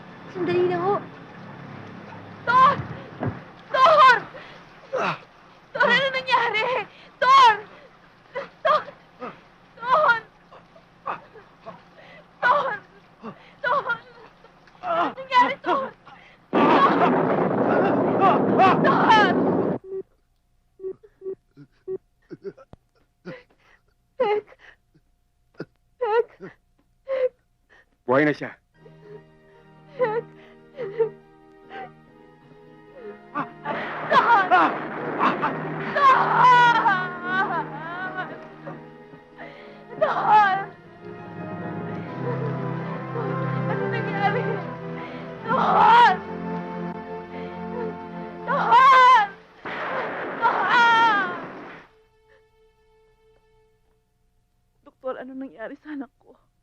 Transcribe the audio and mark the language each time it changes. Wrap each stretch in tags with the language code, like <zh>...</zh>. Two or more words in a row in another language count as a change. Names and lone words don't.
<tl>Sandali lang ho. Tor! Tor! Tor, ano nangyari? Tor! Tor! Tor! Tor! Tor! Ano nangyari, Tor? Tor! Hek! Hek! Buhay na siya. Hek! Tor! Tor! Ano nangyari? Tor! Tor! Doktor, ano nangyari sa anak ko?</tl>